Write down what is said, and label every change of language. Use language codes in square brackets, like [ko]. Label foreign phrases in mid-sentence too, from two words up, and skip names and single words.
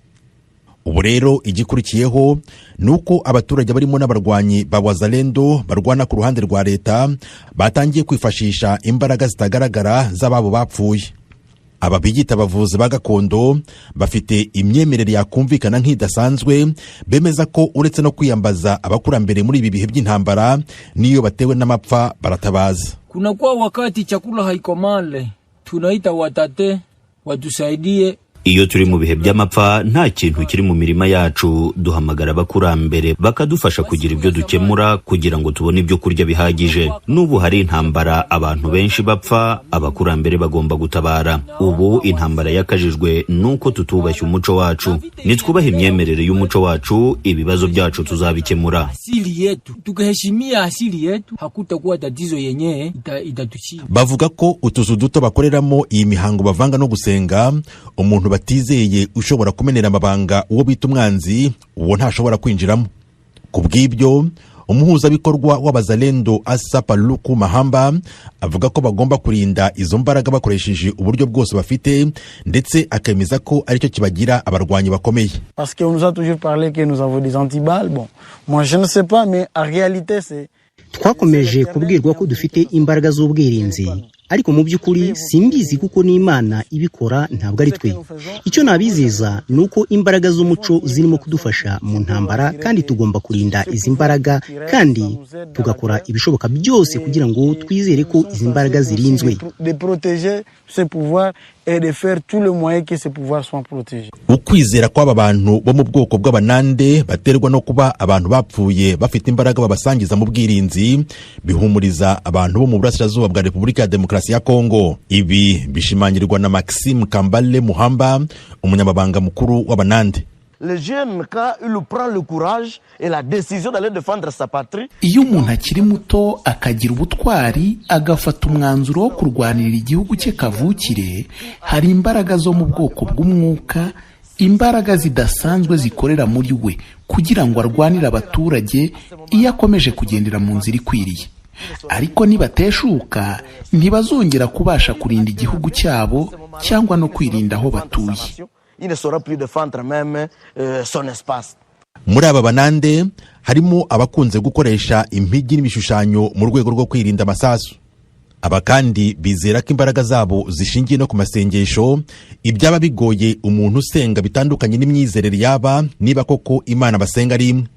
[rw] Ubu rero igikurikiyeho nuko abaturage barimo n'abarwanyi ba Wazalendo barwana ku ruhande rwa leta batangiye kwifashisha imbaraga zitagaragara z'ababo bapfuye. Ababigita abavuzi ba gakondo bafite imyemerere yakumvikana nk'idasanzwe, bemeza ko uretse no kwiyambaza abakurambere muri ibi bihe by'intambara, niyo batewe n'amapfa baratabaza. [sw] Kuna kwa wakati chakula haikomale, tunaita watate watusaidie. [rw] Iyo turi mu bihe by'amapfa nta kintu kiri mu mirima yacu, duhamagara abakurambere bakadufasha kugira ibyo dukemura kugira ngo tubone ibyo kurya bihagije. N'ubu hari intambara abantu benshi bapfa, abakurambere bagomba gutabara. Ubu intambara yakajijwe nuko tutubashye umuco wacu. Nitwubaha imyemerere y'umuco wacu, ibibazo byacu tuzabikemura. [sw] Asili yetu, tukaheshimia asili yetu, hakutakuwa tatizo yenyewe itatushia. [rw] Bavuga ko utuzu duto bakoreramo iyi mihango bavanga no gusenga, umuntu batizeye ushobora kumenera amabanga uwo bita umwanzi, uwo ntashobora kwinjiramo. Kubw'ibyo umuhuzabikorwa w'Abazalendo Asa Paluku Mahamba avuga ko bagomba kurinda izo mbaraga bakoresheje uburyo bwose bafite, ndetse akemeza ko aricyo kibagira abarwanyi bakomeye. [fr] Parce qu'on nous a toujours parlé que nous avons des antiballes. Bon, moi je ne sais pas, mais en réalité c'est [rw] twakomeje kubwirwa ko dufite imbaraga z'ubwirinzi, ariko mu by'ukuri simbizi kuko n'Imana ibikora ntabwo ari twe. Icyo nabizeza nuko imbaraga z'umuco zirimo kudufasha mu ntambara kandi tugomba kurinda izi mbaraga kandi tugakora ibishoboka byose kugira ngo twizere ko izi mbaraga zirinzwe. Ukwizera kw'aba bantu bo mu bwoko bw'abanande baterwa no kuba abantu bapfuye bafite imbaraga babasangiza mu bwirinzi bihumuriza abantu bo mu burasirazuba bwa Repubulika ya Demokarasi ya Kongo. Ibi bishimangirwa na Maxime Kambale Muhamba, umunyamabanga mukuru w'abanande. [fr] Le jeune, quand il prend le courage et la décision d'aller défendre sa patrie. [rw] Iyo umuntu akiri muto akagira ubutwari agafata umwanzuro wo kurwanirira igihugu cye kavukire, hari imbaraga zo mu bwoko bw'umwuka, imbaraga zidasanzwe zikorera muri we kugira ngo arwanire abaturage iyo akomeje kugendera mu nzira ikwiriye. Ariko nibateshuka ntibazongera kubasha kurinda igihugu cyabo cyangwa no kwirinda aho batuye. [fr] Il ne saura plus défendre même son espace. [rw] Muri aba banande harimo abakunze gukoresha impigi n'ibishushanyo mu rwego rwo kwirinda amasasu. Aba kandi bizera ko imbaraga zabo zishingiye no ku masengesho, ibyaba bigoye umuntu usenga bitandukanye n'imyizerere yaba niba koko Imana basenga ari imwe.